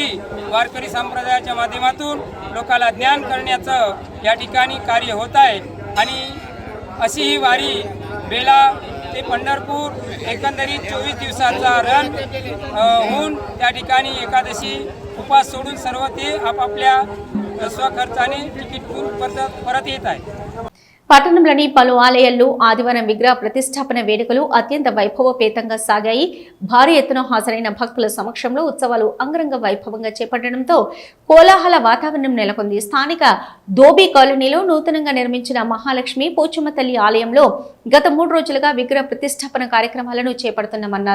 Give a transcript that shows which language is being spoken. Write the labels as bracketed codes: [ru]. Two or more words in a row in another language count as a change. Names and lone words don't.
[mr] वारकरी संप्रदायाच्या माध्यमातून लोकाला ज्ञान करण्याचं या ठिकाणी कार्य होत आहे आणि अशी ही वारी बेला ते पंढरपूर एकंदरीत 24 दिवसाचा रन होऊन त्या ठिकाणी एकादशी उपास सोडून सर्व ते आपापल्या स्वखर्चाने तिकीट परत येत आहे. [te] పట్టణంలోని పలు ఆలయాల్లో ఆదివారం విగ్రహ ప్రతిష్టాపన వేడుకలు అత్యంత వైభవపేతంగా సాగాయి. భారీ ఎత్తున హాజరైన భక్తుల సమక్షంలో ఉత్సవాలు అంగరంగ వైభవంగా చేపట్టడంతో కోలాహల వాతావరణం నెలకొంది. స్థానిక దోబీ కాలనీలో నూతనంగా నిర్మించిన మహాలక్ష్మి పోచమ్మ తల్లి ఆలయంలో గత 3 రోజులుగా విగ్రహ ప్రతిష్టాపన కార్యక్రమాలను చేపడుతున్నామన్నారు.